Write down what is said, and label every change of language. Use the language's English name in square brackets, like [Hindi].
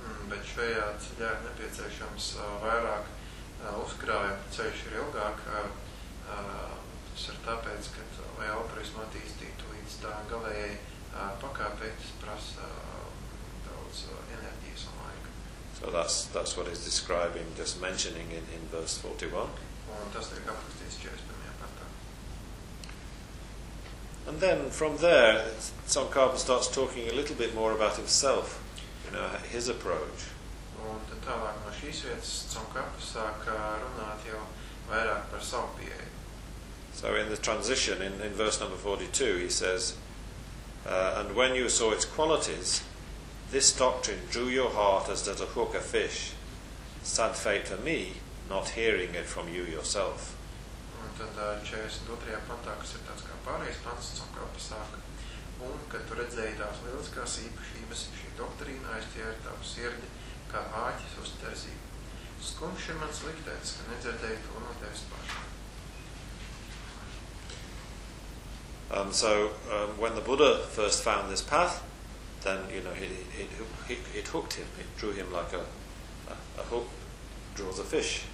[Latvian] Bet šajā ceļā ir nepieciešams vairāk uzkrājumu, ceļš ir ilgāk, tas ir tāpēc, ka lai altruismu attīstītu līdz tā galējai pakāpei, tas prasa daudz enerģijas un laika. [English] So that's what he's describing, just mentioning in verse 41. [Latvian] Un tas tiek aprakstīts 41. Pantā. [English] And then from there, Tsongkhapa starts talking a little bit more about himself, you know, his approach. [Latvian] Un tad tālāk no šīs vietas Tsongkhapa sāk runāt jau vairāk par savu pieeju. [English] So in the transition, in verse number 42, he says, and when you saw its qualities, this doctrine drew your heart as does a hook a fish. Sad fate for me, not hearing it from you yourself. [Latvian] Un tad 42. Pantā, kas ir tāds kā pārējais pants, Tsongkhapa sāka. Un, kad tu redzēji tās lieliskās īpašības, šī doktrīna aiztiera tavu sirdi, kā āķis uz terzību. Skumš ir mans liktēts, ka nedzirdēji to no tevis pašu. [English] So when the Buddha first found this path, then, you know, it hooked him, it drew him like a hook draws a fish.